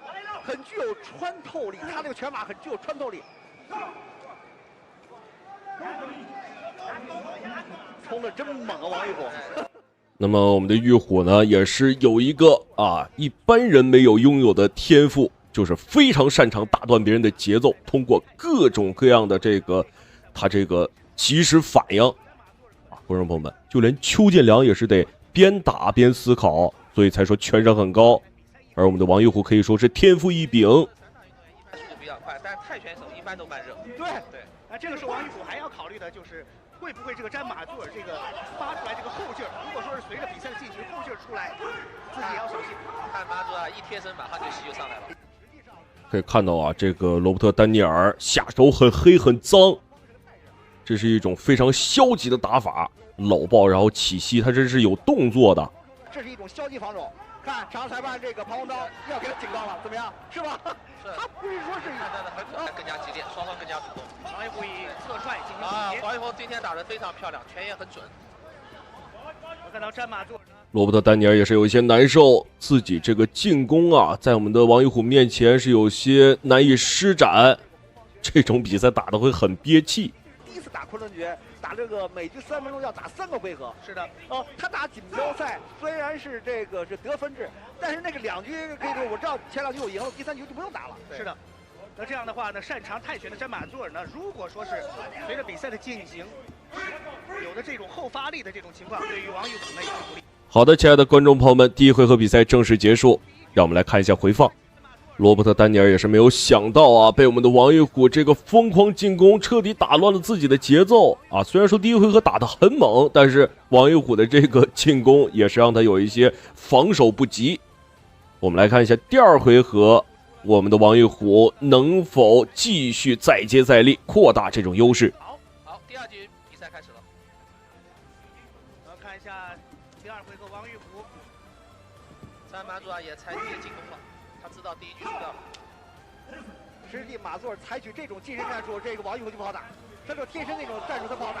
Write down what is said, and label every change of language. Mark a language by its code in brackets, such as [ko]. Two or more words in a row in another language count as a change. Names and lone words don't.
[zh] 很具有穿透力，他這個拳法很具有穿透力，衝得真猛啊，王玉虎。那麼我們的玉虎呢，也是有一個一般人沒有擁有的天賦，就是非常擅長打斷別人的節奏，通過各種各樣的他這個及時反應觀眾朋友們，就連邱建良也是得邊打邊思考，所以才說拳商很高。而我們的王玉虎可以說是天賦異稟，速度比較快，但是泰拳手一般都慢熱。对，這個時候王玉虎還要考慮的就是會不會這個詹馬座這個發出來這個後勁兒，如果說是隨着比賽的進行後勁兒出來，自己也要小心。看馬祖一貼身馬上就膝就上來了。可以看到這個羅伯特·丹尼爾下手很黑很髒，這是一種非常消極的打法，摟抱然後起膝，他這是有動作的。這是一種消極防守。看场裁判這個彷徨刀要給他警告了，怎麼樣？是吧？是。他不是說是看他的很更加激烈，雙方更加主動。王玉虎以側踹進行總結。王玉虎今天打得非常漂亮，拳也很準。我看到詹馬座。羅伯特·丹尼爾也是有一些難受，自己這個進攻在我們的王玉虎面前是有些難以施展，這種比賽打得會很憋氣。第一次打崑崙決，打這個每局3分鐘要打3個回合。是的，他打錦標賽雖然是這個是得分制，但是那個2局可以說我知道前2局我贏了，第3局就不用打了。是的，那這樣的話呢，擅長泰拳的詹馬座呢，如果說是隨着比賽的進行，有的這種後發力的這種情況，對於王玉虎呢也是不利。好的，親愛的觀眾朋友們，第一回合比賽正式結束，讓我們來看一下回放。羅伯特·丹尼爾也是沒有想到被我們的王玉虎這個瘋狂進攻徹底打亂了自己的節奏雖然說第一回合打得很猛，但是王玉虎的這個進攻也是讓他有一些防守不及。我們來看一下第二回合，我們的王玉虎能否繼續再接再厲，擴大這種優勢。好，第2局比賽開始了。我們看一下第2回合王玉虎，詹馬座也採取進攻了。知道第1局輸掉了，實際馬座採取這種近身戰術，這個王玉虎就不好打。 他这貼身那种戰術他不好打。